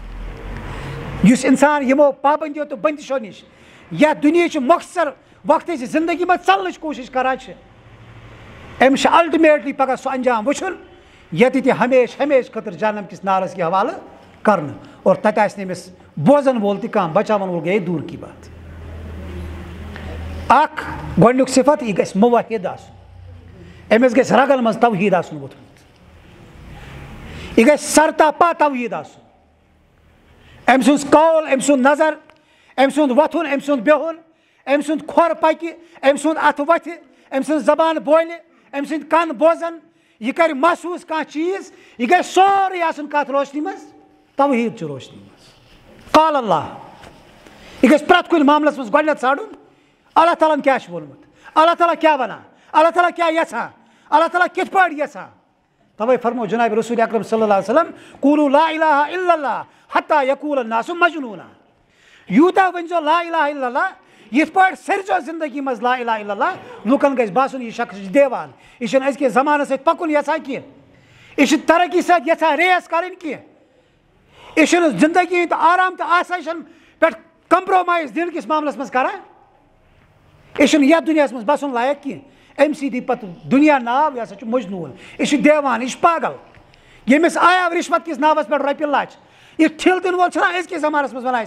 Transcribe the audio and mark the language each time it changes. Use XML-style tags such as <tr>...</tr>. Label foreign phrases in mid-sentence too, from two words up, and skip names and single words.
<ks>یُس اِنسان یِمو پابندیو تہٕ بندشو نِش یتھ دُنیہٕچ مۄخصر وقتٕچ زندگی منٛز ژلنٕچ کوٗشش کران چھِ, أمِس چھُ الٹِمیٹلی پگاہ سُہ انجام وٕچھُن ییٚتہِ تہِ ہمیشہٕ خٲطرٕ جہنم کِس نارس یی حوالہٕ کرنہٕ, اور تتہِ آسہِ نہٕ أمِس بوزن وول تہِ کانٛہہ, بچاون وول گٔیے</ks> <ur>دوٗر کی بات.</ur> <ks>اکھ گۄڈٕنیُک صفت, یہِ گژھِ موحد آسُن, أمِس گژھِ رگن منٛز توحیٖد آسُن ووٚتھمُت, یہِ گژھِ سرتاپا توحیٖد آسُن. أمۍ سُنٛد قول, أمۍ سُنٛد نظر, أمۍ سُنٛد وۄتھُن, أمۍ سُنٛد بِہُن, أمۍ سُنٛد کھۄر پکہِ, أمۍ سُنٛد اَتھٕ وۄتھِ, أمۍ سٕنٛز زبان بولہِ, أمۍ سٕنٛدۍ کن بوزن, یہِ کرِ محسوٗس کانٛہہ چیٖز, یہِ گژھِ سورُے آسُن کتھ روشنی منٛز, توحیٖد چہِ روشنی منٛز. قال اللہ, یہِ گژھِ پرٛٮ۪تھ کُنہِ معاملس منٛز گۄڈٕنیتھ ژھانڈُن اللہ تعالیٰ ہن کیٛاہ چھُ ووٚنمُت, اللہ تعالیٰ کیٛاہ ونان, اللہ تعالیٰ کیٛاہ یژھان, اللہ تعالیٰ کِتھ پٲٹھۍ یژھان. توے فرمو جناب</ks> <ar>رسول اکرم صلی اللہ علیہ وسلم قولوا لا الہ الا اللہ حتی یقول الناس مجنونا.</ar> <ks>یوٗتاہ ؤنۍزیو</ks> <ar>لا الہ الا اللہ</ar> <ks>یِتھ پٲٹھۍ سٲرِچو زندگی منٛز</ks> <ar>لا الہ الا اللہ</ar> <ks>لُکن گژھِ باسُن یہِ شخص چھُ دیوان یہِ چھُنہٕ أزکِس زمانس سۭتۍ پکُن یژھان کینٛہہ یہِ چھُ ترقی سۭتۍ یژھان ریس کرٕنۍ کینٛہہ یہِ چھُنہٕ زندگی ہٕنٛدۍ آرام تہٕ آسٲیشن پٮ۪ٹھ کمپرومایز دِنہٕ کِس معاملس منٛز کران یہِ چھُنہٕ یتھ دُنیاہس منٛز بسُن لایق کینٛہہ أمۍ سۭتۍ دی پتہٕ دُنیا ناو یہِ ہسا چھُ مجنوٗن یہِ چھُ دیوان یہِ چھُ پاگل ییٚمِس آیاو رِشوت کِس ناوس پٮ۪ٹھ رۄپیہِ لچھ یہِ ٹھِل دِنہٕ وول چھُنہ أزکِس زمانس منٛز ونان</ks>